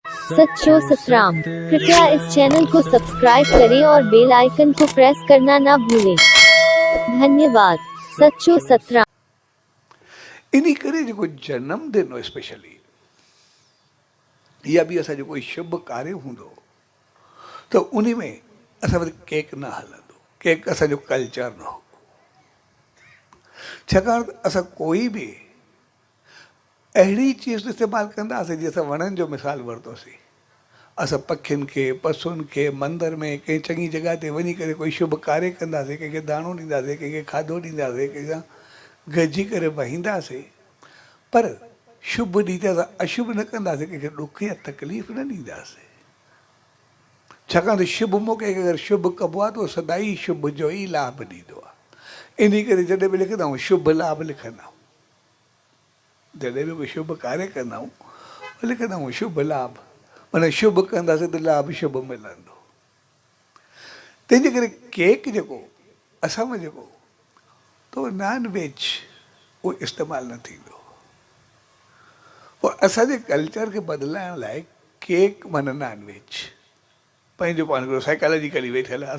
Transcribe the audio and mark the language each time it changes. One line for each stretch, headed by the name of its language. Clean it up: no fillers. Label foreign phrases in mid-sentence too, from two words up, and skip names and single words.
Sindhi: सच्चो सतराम।
Hindi: कृपया इस चैनल को सब्सक्राइब करें और बेल आइकन को प्रेस करना ना भूलें।
Sindhi: धन्यवाद। सच्चो सतराम। इन करे जो जन्मदिन हो स्पेशली या भी असा जो कोई शुभ कार्य होंदो तो उन्हीं में असा वरी केक न हलंदो। केक असांजो कल्चर न हो। छाकाणि त असां कोई भी अहिड़ी चीज़ इस्तेमालु कंदासीं जीअं असां वणनि जो मिसाल वरितोसीं। असां पखियुनि खे पशुअनि खे मंदर में कंहिं चङी जॻह ते वञी करे कोई शुभ कार्य कंदासीं, कंहिंखे दाणो ॾींदासीं, कंहिंखे खाधो ॾींदासीं, कंहिंसां गॾिजी करे वहींदासीं। पर शुभ ॾींहुं ते असां अशुभ न कंदासीं, कंहिंखे ॾुख या तकलीफ़ न ॾींदासीं। छाकाणि त शुभ मौक़े खे अगरि शुभ कबो आहे त सदाई शुभ जो ई लाभ ॾींदो आहे। इन करे जॾहिं बि लिखंदा आहियूं शुभ लाभ लिखंदा आहियूं, जॾहिं बि कोई शुभ कार्य कंदा आहियूं लिखंदा आहियूं शुभ लाभ, माना शुभ कंदासीं त लाभ शुभ मिलंदो। तंहिंजे करे केक जेको असां में जेको तो
English: non veg
Sindhi: उहो इस्तेमालु न थींदो। पोइ असांजे कल्चर खे बदिलाइण लाइ केक माना
English: non veg
Sindhi: पंहिंजो पाण खे साइकोलॉजिकली वेठल आहे।